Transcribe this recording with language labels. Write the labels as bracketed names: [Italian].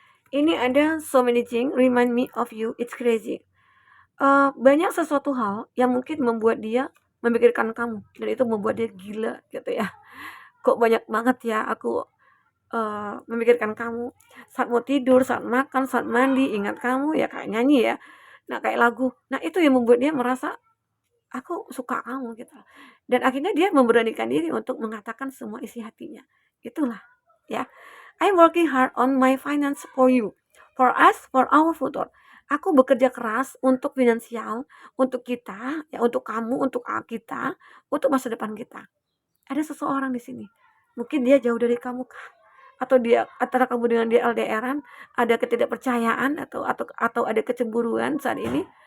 [Indonesian] Ini ada [English] so many things remind me of you, it's crazy. [Indonesian] Banyak sesuatu hal yang mungkin membuat dia memikirkan kamu, dan itu membuat dia gila gitu ya. Kok banyak banget ya aku memikirkan kamu. Saat mau tidur, saat makan, saat mandi, ingat kamu ya, kayak nyanyi ya. Nah, kayak lagu. Nah, itu yang membuat dia merasa aku suka kamu gitu. Dan akhirnya dia memberanikan diri untuk mengatakan semua isi hatinya. Itulah ya. [English] I'm working hard on my finance for you, for us, for our future. [Indonesian] Aku bekerja keras untuk finansial, untuk kita, ya untuk kamu, untuk kita, untuk masa depan kita. Ada seseorang di sini. Mungkin dia jauh dari kamu kah? Atau dia antara kamu dengan dia LDRan, ada ketidakpercayaan atau ada kecemburuan saat ini.